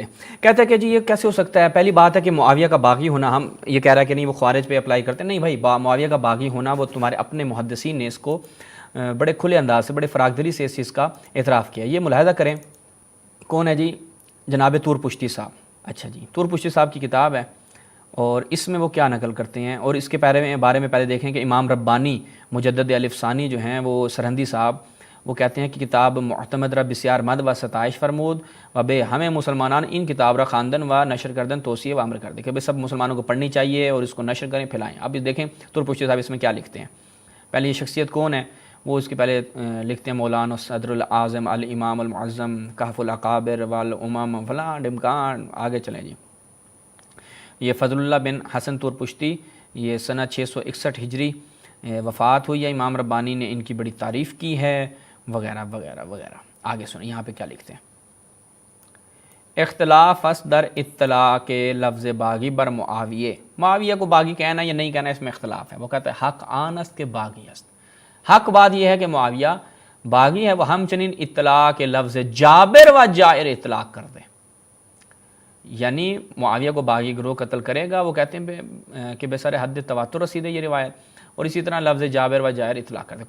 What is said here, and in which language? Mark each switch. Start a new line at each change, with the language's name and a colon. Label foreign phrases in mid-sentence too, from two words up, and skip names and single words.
Urdu: کہتے ہیں کہ جی یہ کیسے ہو سکتا ہے؟ پہلی بات ہے کہ معاویہ کا باغی ہونا، ہم یہ کہہ رہا ہے کہ نہیں وہ خوارج پہ اپلائی کرتے ہیں، نہیں بھائی، معاویہ کا باغی ہونا وہ تمہارے اپنے محدثین نے اس کو بڑے کھلے انداز سے، بڑے فراغ دلی سے اس چیز کا اعتراف کیا. یہ ملاحظہ کریں کون ہے جی؟ جناب طور پشتی صاحب. اچھا جی، طور پشتی صاحب کی کتاب ہے اور اس میں وہ کیا نقل کرتے ہیں، اور اس کے بارے میں پہلے دیکھیں کہ امام ربانی مجدد الف ثانی جو ہیں وہ سرہندی صاحب، وہ کہتے ہیں کہ
Persian: کتاب معتمد را بسیار مد و ستائش فرمود و بے ہمیں مسلمانان ان کتاب را خواندن و نشر کردن توصیہ و امر کر دے
Urdu: کہ بھئی سب مسلمانوں کو پڑھنی چاہیے اور اس کو نشر کریں، پھیلائیں. اب دیکھیں طور پشتی صاحب اس میں کیا لکھتے ہیں. پہلے یہ شخصیت کون ہے؟ وہ اس کے پہلے لکھتے ہیں مولانا
Arabic: صدر الاعظم الامام المعظم کہف الاقابر والامم
Urdu: فلاں ڈمکان. آگے چلیں جی. یہ فضل اللہ بن حسن طور پشتی، یہ سنہ 661 ہجری وفات ہوئی ہے. امام ربانی نے ان کی بڑی تعریف کی ہے وغیرہ وغیرہ وغیرہ. آگے سنیں یہاں پہ کیا لکھتے ہیں.
Persian: اختلاف است در اطلاع کے لفظ باغی بر معاویہ.
Urdu: معاویہ کو باغی کہنا یا نہیں کہنا اس میں اختلاف ہے. وہ کہتے ہیں
Persian: حق آن است کے باغی است.
Urdu: حق بات یہ ہے کہ معاویہ باغی ہے، وہ
Persian: ہم چنین اطلاع کے لفظ جابر و جائر اطلاق کر دیں.
Urdu: یعنی معاویہ کو باغی گروہ قتل کرے گا، وہ کہتے ہیں کہ
Persian: بے سر حد تواتر رسیدے
Urdu: یہ روایت، اور اسی طرح لفظ جابر و جائر اطلاق کرتے.